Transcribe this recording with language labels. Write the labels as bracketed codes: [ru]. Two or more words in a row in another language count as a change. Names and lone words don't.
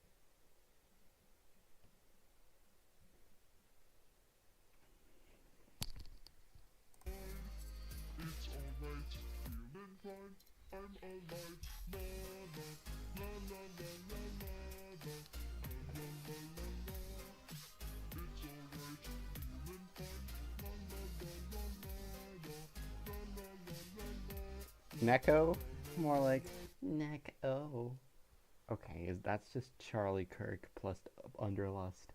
[en] It's alright, feeling fine. I'm alive. La la la la la la la la la la la la. It's alright, feeling fine. La la la la la la la la la la. Necko? More like... Necko. Okay, that's just Charlie Kirk plus Underlust.